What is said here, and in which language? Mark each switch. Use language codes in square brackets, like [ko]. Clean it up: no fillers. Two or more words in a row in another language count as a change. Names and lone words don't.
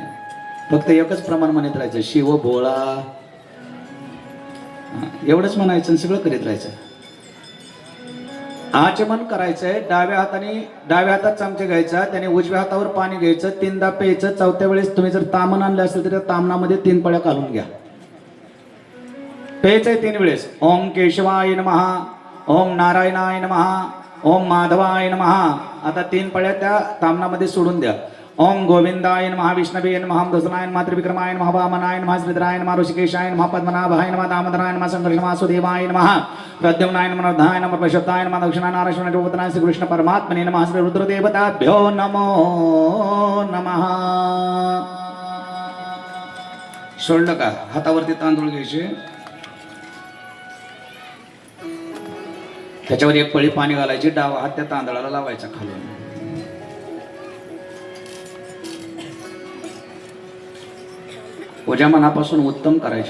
[mr] फक्त एकच प्रमाण म्हणत राहायचं, शिव भोळा एवढंच म्हणायचं आणि सगळं करीत राहायचं. आचमन करायचंय. डाव्या हातात चमचे घ्यायचा, त्याने उजव्या हातावर पाणी घ्यायचं, 3दा प्यायचं. 4थ्या वेळेस तुम्ही जर तामण आणलं असेल तर त्या तामणामध्ये 3 पळ्या घालून घ्या. प्यायचंय 3 वेळेस. [sa] ओम केशवाय नमः, ओम नारायणाय नमः, ओम माधवाय नमः. [mr] आता 3 पळ्या त्या तामणामध्ये सोडून द्या. [sa] ओम गोविंदाय नमः, विष्णवे नमः, दशनाय नमः, त्रिविक्रमाय नमः, वामनाय नमः, श्रीधराय नमः, ऋषिकेशाय नमः, पद्मनाभाय नमः, दामोदराय नमः, संकर्षणाय नमः, वासुदेवाय नमः, प्रद्युम्नाय नमः, वर्धाय नमः, प्रशस्ताय नमः, दक्षिणाय नारायणाय नमः, श्री कृष्ण परमात्मने नमः, श्री रुद्रदेवताभ्यो नमो नमः. [mr] सोडलं का? हातावरती तांदूळ घ्यायचे, त्याच्यावर 1 पळी पाणी घालायची. डावा हात त्या तांदळाला लावायचा खालून. पूजा मनापासून उत्तम करायची.